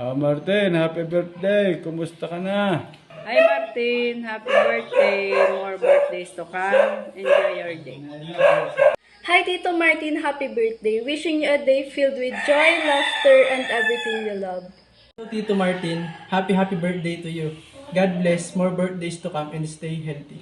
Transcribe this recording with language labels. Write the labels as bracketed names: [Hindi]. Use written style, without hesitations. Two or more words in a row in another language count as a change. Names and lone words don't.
[English] Martin, happy birthday! [Filipino] Kumusta ka na? [English] Hi Martin, happy birthday. More birthdays to come. Enjoy your day. Hi Tito Martin, happy birthday. Wishing you a day filled with joy, laughter, and everything you love. Hello, Tito Martin. Happy birthday to you. God bless. More birthdays to come and stay healthy.